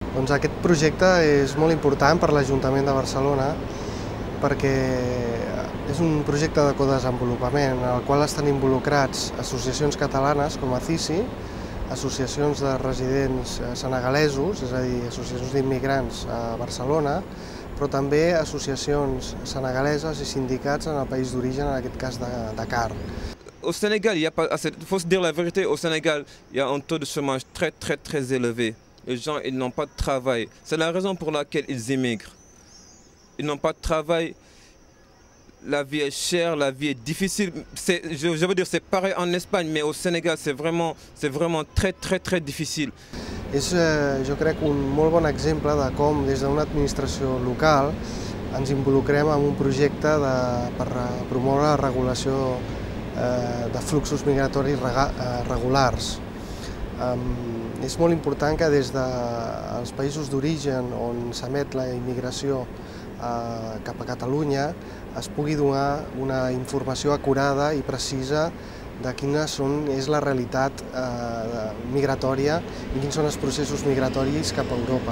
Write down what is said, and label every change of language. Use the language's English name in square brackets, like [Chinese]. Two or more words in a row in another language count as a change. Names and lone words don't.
[Catalan] Doncs aquest projecte és molt important per l'Ajuntament de Barcelona perquè és un projecte de codesenvolupament en el qual estan involucrats associacions catalanes com ACICI, associacions de residents senegalesos, és a dir, associacions d'immigrants a Barcelona, però també associacions senegaleses i sindicats en el país d'origen, en aquest cas de Dakar. [French] Au Sénégal, il faut se dire la vérité, au Sénégal, il y a un taux de chômage très élevé. Les gens ils n'ont pas de travail. C'est la raison pour laquelle ils immigrent. Ils n'ont pas de travail, la vie est chère, la vie est difficile. Je veux dire, c'est pareil en Espagne, mais au Sénégal, c'est vraiment très difficile. [Catalan] És, jo crec, un molt bon exemple de com des d'una administració local ens involucrem en un projecte per promoure la regulació de fluxos migratoris regulars. És molt important que des dels països d'origen on s'emet la immigració cap a Catalunya es pugui donar una informació acurada i precisa de quina és la realitat migratòria i quins són els processos migratoris cap a Europa.